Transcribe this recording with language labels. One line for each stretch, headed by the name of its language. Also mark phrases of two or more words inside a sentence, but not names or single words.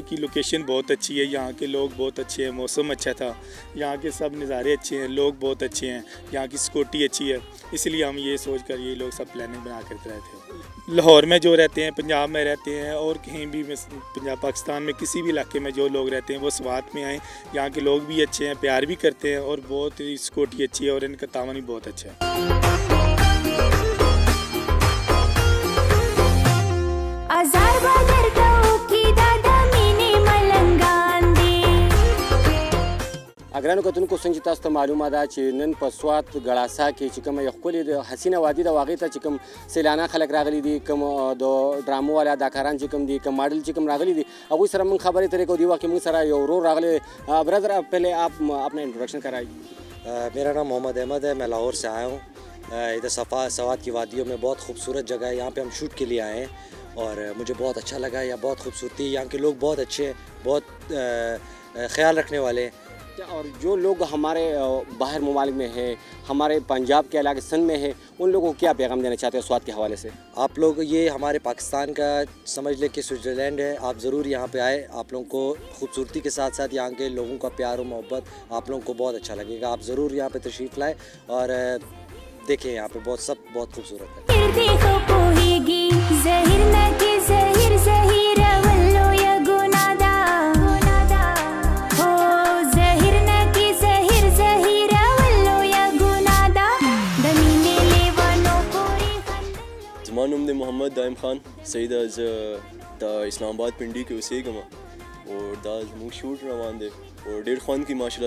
Urdu: کی لوکیشن بہت اچھی ہے، یہاں کے لوگ بہت اچھے ہیں، موسم اچھا تھا، یہاں کے سب نظارے اچھے ہیں، لوگ بہت اچھے ہیں، یہاں کی سیکیورٹی اچھی ہے، اس لیے ہم یہ سوچ کر یہ لوگ سب پلاننگ بنا کر رہے تھے. لاہور میں جو رہتے ہیں، پنجاب میں رہتے ہیں اور کہیں بھی پنجاب پاکستان میں کسی بھی علاقے میں جو لوگ رہتے ہیں وہ سوات میں آئیں. یہاں کے لوگ بھی اچھے ہیں، پیار بھی کرتے ہیں اور بہت ہی سیکیورٹی اچھی ہے اور ان کا تعاون بھی بہت اچھا ہے.
Pashto: اګرانو کتونکو څنګه چې تاسو ته معلومه ده چې نن په سوات ګړاسا کې چې کومه یو ښکلې د حسینه وادي ده، هغې ته چې کوم سیلانه خلک راغلي دي، کوم د ډرامو والا اداکاران چې کوم دي، کوم ماډل چې کوم راغلي دي، هغوی سره موږ خبرې اترې کوو. دې وخت کې موږ سره یو ورور راغلی.
Urdu: برادر پہلے آپ اپنا انٹروڈکشن کرائیے. میرا نام محمد احمد ہے، میں لاہور سے آیا ہوں۔ ادھر سوات کی وادیوں میں بہت خوبصورت جگہ ہے، یہاں پہ ہم شوٹ کے لیے آئے ہیں اور مجھے بہت اچھا لگا. یہاں بہت خوبصورتی ہے، یہاں کے لوگ بہت اچھے ہیں، بہت خیال رکھنے والے ہیں. اور جو لوگ ہمارے باہر ممالک میں ہے، ہمارے پنجاب کے علاقے سن میں ہے، ان لوگوں کو کیا پیغام دینا چاہتے ہو سوات کے حوالے سے? آپ لوگ یہ ہمارے پاکستان کا سمجھ لیں کہ سوئٹزرلینڈ ہے. آپ ضرور یہاں پہ آئے. آپ لوگوں کو خوبصورتی کے ساتھ ساتھ یہاں کے لوگوں کا پیار اور محبت آپ لوگوں کو بہت اچھا لگے گا. آپ ضرور یہاں پہ تشریف لائیں اور دیکھیں، یہاں پہ بہت سب بہت خوبصورت ہے.
Pashto: زما نوم دی محمد دایم خان سید، از د اسلام آباد پنډي کې اوسېږم او دا زموږ شوټ روان دی او ډېر خوند کوي ماشاءالله.